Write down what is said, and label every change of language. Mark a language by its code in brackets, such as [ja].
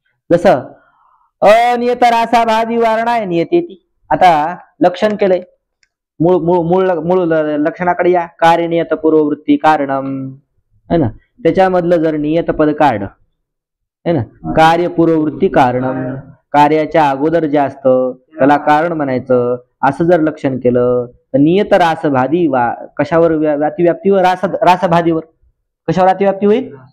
[sa] जसं अनियत रासाभादी वारणा नियतेती. [mr] आता लक्षण केलंय, मूळ मूळ मूळ मूळ लक्षणाकडे या. [sa] कार्य नियत पूर्ववृत्ती कारणम है ना. [mr] त्याच्यामधलं जर नियत पद काढ है ना, [sa] कार्य पूर्ववृत्ती कारणम, [mr] कार्याच्या अगोदर जे असतं त्याला कारण म्हणायचं. असं जर लक्षण केलं तर नियत रासभादी कशावर व्याप्तीवर? रासभादीवर. कशावर अतिव्याप्ती होईल?